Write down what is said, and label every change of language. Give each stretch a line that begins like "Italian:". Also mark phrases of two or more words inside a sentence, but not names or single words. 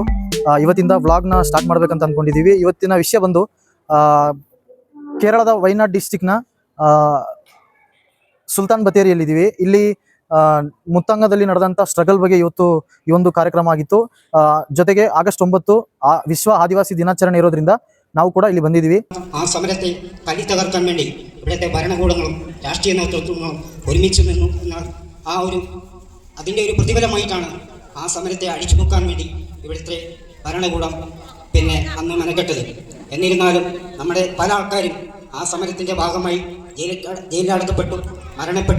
Kannada: ಇವತ್ತಿಂದ ವ್ಲಾಗ್ನ ಸ್ಟಾರ್ಟ್ ಮಾಡಬೇಕಂತ ಅಂದ್ಕೊಂಡಿದ್ದೀವಿ. ಇವತ್ತಿನ ವಿಷಯ ಬಂದು ಕೇರಳದ ವಯನಾಡ್ ಡಿಸ್ಟಿಕ್ನ ಸುಲ್ತಾನ್ ಬತ್ತೇರಿಯಲ್ಲಿದ್ದೀವಿ. ಇಲ್ಲಿ ಮುತ್ತಂಗದಲ್ಲಿ ನಡೆದಂಥ ಸ್ಟ್ರಗಲ್ ಬಗ್ಗೆ ಇವತ್ತು ಈ ಒಂದು ಕಾರ್ಯಕ್ರಮ ಆಗಿತ್ತು. ಜೊತೆಗೆ ಆಗಸ್ಟ್ 9
Malayalam: വിശ്വ ആദിവാസി ദിനാചരണ
Kannada: ഇರೋದ್ರಿಂದ ನಾವು ಕೂಡ ಇಲ್ಲಿ ಬಂದಿದ್ದೀವಿ.
Malayalam: ആ സമരത്തെ തല്ലി തകർക്കാൻ വേണ്ടി ഇവിടുത്തെ ഭരണകൂടങ്ങളും രാഷ്ട്രീയ നേതൃത്വങ്ങളും ഒരുമിച്ച് നിന്നു എന്ന അതിൻ്റെ ഒരു പ്രതിഫലമായിട്ടാണ് ആ സമരത്തെ അടിച്ചു നോക്കാൻ വേണ്ടി ഇവിടുത്തെ ഭരണകൂടം അന്ന് മെനക്കെട്ടത്. എന്നിരുന്നാലും നമ്മുടെ പല ആൾക്കാരും ആ സമരത്തിൻ്റെ ഭാഗമായി ജയിലിലടക്കപ്പെട്ടു, മരണപ്പെട്ടു.